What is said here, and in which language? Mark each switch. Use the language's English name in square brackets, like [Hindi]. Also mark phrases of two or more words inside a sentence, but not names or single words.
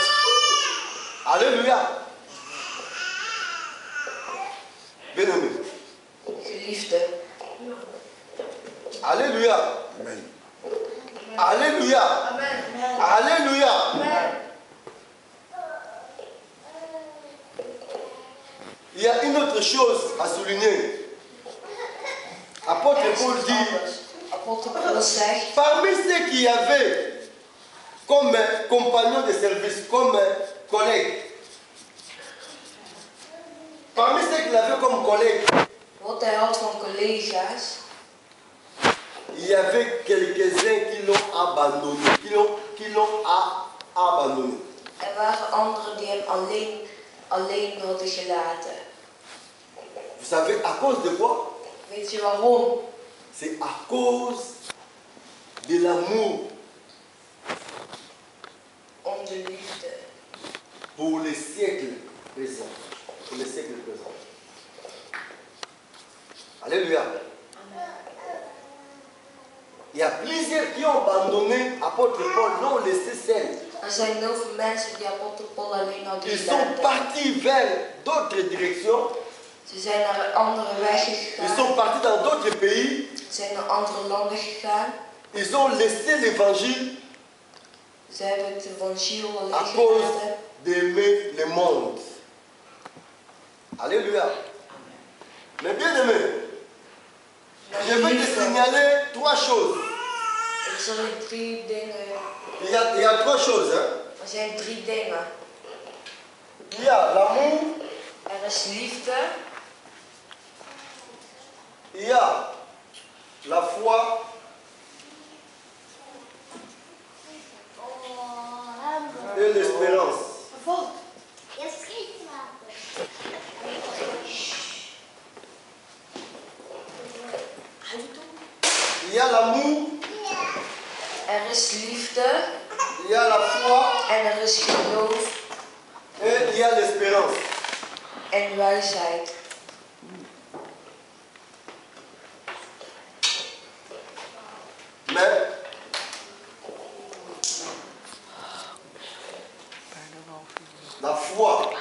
[French] Alléluia. Bien-aimé. [Dutch] Geliefde. [French] Alléluia. Amen. Alléluia. Amen. Alléluia. Amen. Il y a une autre chose à souligner. Apôtre Paul dit, [Dutch] Apostel Paul zegt, [French] parmi ceux qui avaient comme compagnons de service, comme collègues, parmi ceux qu'il avait comme collègues, [Dutch] wat hij had van collega's, [French] il y avait quelques-uns qui l'ont abandonné, qui l'ont abandonné. [Dutch] er waren anderen die hem alleen hadden gelaten. [French] Vous savez à cause de quoi? [Dutch] Weet je waarom? [French] C'est à cause de l'amour [Dutch] Om de liefde. [French] pour les siècles présents. Pour les siècles présents. Alléluia. Il y a plusieurs qui ont abandonné apôtre Paul, l'ont laissé seul. [Dutch] Er zijn heel veel mensen die apostel Paul alleen hadden [French] Ils sont [Dutch] gelaten. [French] partis vers d'autres directions. [Dutch] Ze zijn naar een andere weg [French] Ils [Dutch] gegaan. [French] sont partis dans d'autres pays. [Dutch] Ze zijn naar andere landen gegaan. [French] Ils ont laissé l'évangile [Dutch] Ze hebben het evangelie [French] à [Dutch] alleen [French] cause [Dutch] gelaten. [French] d'aimer le monde. Alléluia. Mais bien aimé, je vais te signaler trois choses. [Dutch] Ik zal je 3 dingen. [French] Il y a trois choses. Hein. [Dutch] Er zijn 3 dingen. [French] Il y a l'amour, [Dutch] Er is liefde. [French] il y a la foi et l'espérance. Il y a l'amour, [Dutch] Er is liefde. [French] il y a la foi [Dutch] En er is geloof. [French] et il y a l'espérance. [Dutch] En wijsheid. [French] Mais la foi